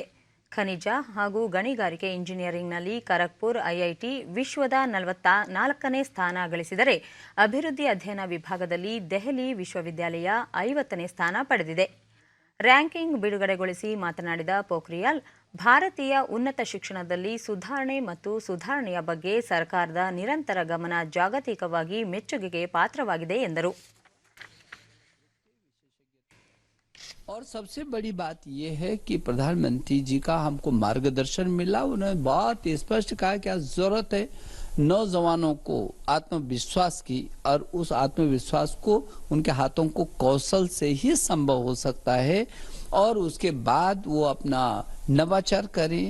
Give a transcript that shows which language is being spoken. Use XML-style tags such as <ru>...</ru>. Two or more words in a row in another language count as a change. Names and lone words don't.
<kn>ಖನಿಜ ಹಾಗೂ ಗಣಿಗಾರಿಕೆ ಇಂಜಿನಿಯರಿಂಗ್ನಲ್ಲಿ ಖರಗ್ಪುರ್ ಐಐಟಿ ವಿಶ್ವದ 44ನೇ ಸ್ಥಾನ ಗಳಿಸಿದರೆ ಅಭಿವೃದ್ಧಿ ಅಧ್ಯಯನ ವಿಭಾಗದಲ್ಲಿ ದೆಹಲಿ ವಿಶ್ವವಿದ್ಯಾಲಯ 50ನೇ ಸ್ಥಾನ ಪಡೆದಿದೆ. ರ್ಯಾಂಕಿಂಗ್ ಬಿಡುಗಡೆಗೊಳಿಸಿ ಮಾತನಾಡಿದ ಪೋಖ್ರಿಯಾಲ್, ಭಾರತೀಯ ಉನ್ನತ ಶಿಕ್ಷಣದಲ್ಲಿ ಸುಧಾರಣೆ ಮತ್ತು ಸುಧಾರಣೆಯ ಬಗ್ಗೆ ಸರ್ಕಾರದ ನಿರಂತರ ಗಮನ ಜಾಗತಿಕವಾಗಿ ಮೆಚ್ಚುಗೆಗೆ ಪಾತ್ರವಾಗಿದೆ ಎಂದರು.</kn> <hi>और सबसे बड़ी बात यह है कि प्रधानमंत्री जी का हमको मार्गदर्शन मिला। उन्होंने बहुत स्पष्ट कहा क्या जरूरत है नौजवानों को आत्मविश्वास की, और उस आत्मविश्वास को उनके हाथों को कौशल से ही संभव हो सकता है, और उसके बाद वो अपना नवाचार करें।</hi>